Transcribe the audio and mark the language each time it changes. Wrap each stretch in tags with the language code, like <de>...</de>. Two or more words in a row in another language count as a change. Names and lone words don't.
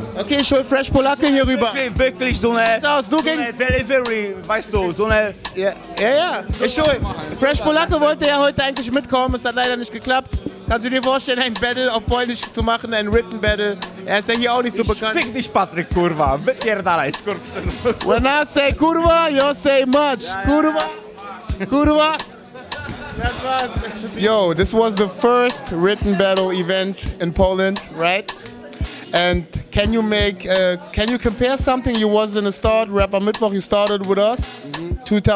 <de>Okay, ich hol Fresh Polacke hier rüber. Wirklich so eine Delivery, weißt du, so eine... Ja. Ich hol. Fresh Polacke wollte ja heute eigentlich mitkommen, es hat leider nicht geklappt. Kannst du dir vorstellen, ein Battle auf Polnisch zu machen, ein</de> <en>Written Battle?</en> <de>Er ist ja hier auch nicht so bekannt. Fick dich, Patrick,</de> <pl>kurwa. Wypierdalaj, skurwsyn.</pl> <en>When I say kurwa, you say much. Kurwa. That was. Yo, this was the first written battle event in Poland, right? And can you compare something? You was in the start, Rapper Mittwoch, you started with us, 2010.</en>